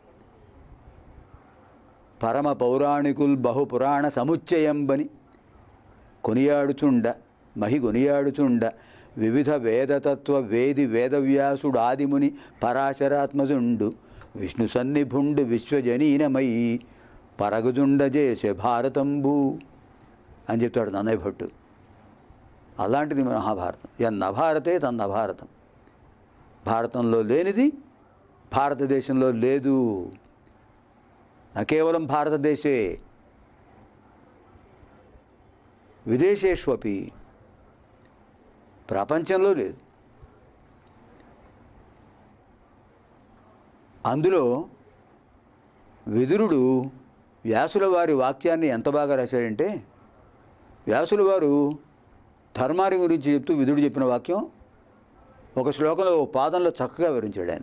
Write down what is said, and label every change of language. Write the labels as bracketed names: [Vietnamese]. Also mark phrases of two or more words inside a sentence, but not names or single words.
[Telugu] పరమ పౌరాణికుల్ బహుపురాణ సముచ్చయంబని కొనియాడుచుండ మహి కొనియాడుచుండ వివిధ వేదతత్వ వేదవ్యాసుడు ఆదిముని పరాశరాత్మజుండు విష్ణు సన్నిభుండు విశ్వజనీనమై పరగుజుండజేసే భారతంబు అని చెప్తాడు నన్నయ్య భట్టు. అలాంటిది మహాభారతం. [Sanskrit] एन्न भारते तन्न भारतं. [Telugu] భారతంలో లేనిది భారతదేశంలో లేదు. [Sanskrit] न केवलं भारतदेशे విదేశేష్వపి [Telugu] ప్రపంచంలో లేదు. అందులో విదురుడు వ్యాసుల వారి వాక్యాన్ని ఎంత బాగా రాశాడంటే, వ్యాసుల వారు ధర్మాన్ని గురించి చెప్తూ విదురుడు చెప్పిన వాక్యం ఒక శ్లోకంలో పాదంలో చక్కగా వివరించాడు ఆయన.